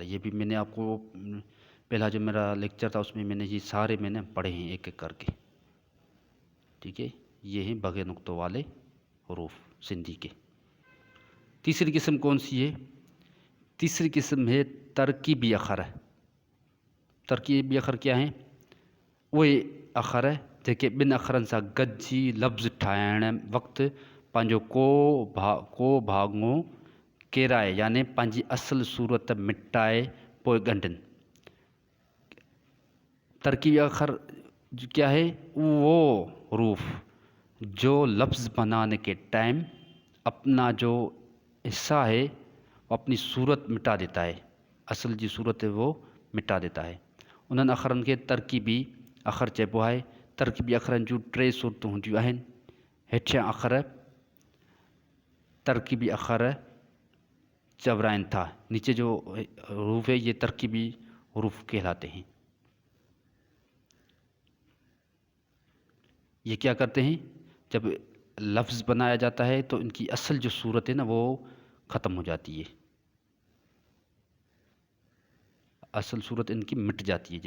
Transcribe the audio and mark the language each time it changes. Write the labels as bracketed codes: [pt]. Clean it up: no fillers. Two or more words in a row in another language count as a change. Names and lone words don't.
[ur] یہ بھی میں نے آپ کو پہلا جو میرا لیکچر تھا اس میں میں نے یہ سارے میں نے پڑھے ہیں ایک ایک کر کے. ٹھیک ہے، یہ ہیں بغیر نقطوں والے حروف سندھی کے. تیسری قسم کون سی ہے? تیسری قسم ہے [sd] तरकीबी अखर। तरकीबी अखर [ur] کیا ہے? [sd] उहे अखर जेके ॿिनि अखरनि सां गॾिजी लफ़्ज़ ठाहिण वक़्तु पंहिंजो को भाङो केराए, यानी पंहिंजी असुलु सूरत मिटाए पोइ ॻंढनि। तरकीबी अखर [ur] کیا ہے? وہ حروف جو لفظ بنانے کے ٹائم اپنا جو حصہ ہے وہ اپنی صورت مٹا دیتا ہے، اصل جی صورت ہے وہ مٹا دیتا ہے. [sd] उन्हनि अखरनि खे तरकीबी अखर चइबो आहे। तरकीबी अखरनि जूं 3 सूरतूं हूंदियूं आहिनि। हेठियां अखर तरकीबी अखर चवराइनि था, [ur] نیچے جو حروف ہے یہ ترکیبی حروف کہلاتے ہیں. یہ کیا کرتے ہیں? جب لفظ بنایا جاتا ہے تو ان کی اصل جو صورت ہے نا وہ ختم ہو جاتی ہے، اصل صورت ان کی مٹ جاتی ہے.